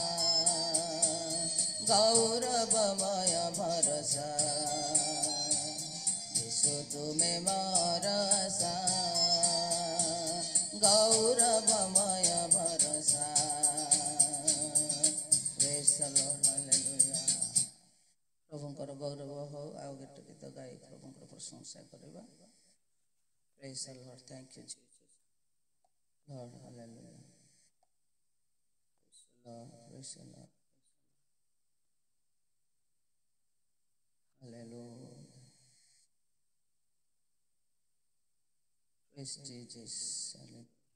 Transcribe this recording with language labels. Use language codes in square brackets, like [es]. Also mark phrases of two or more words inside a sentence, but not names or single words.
[or] ଗୌରବମୟ ଭରସା ଯୀଶୁ ତୁମେ ମୋର ଆଶା ଗୌରବମୟ ଭରସା [en] Praise the Lord hallelujah [or] ପ୍ରଭୁଙ୍କର ଗୌରବ ହଉ ଆଉ ଗୋଟେ ଗୀତ ଗାଇ ପ୍ରଭୁଙ୍କର ପ୍ରଶଂସା କରିବା [en] Praise the Lord thank you Jesus Lord hallelujah praise the Lord hallelujah praise Jesus hallelujah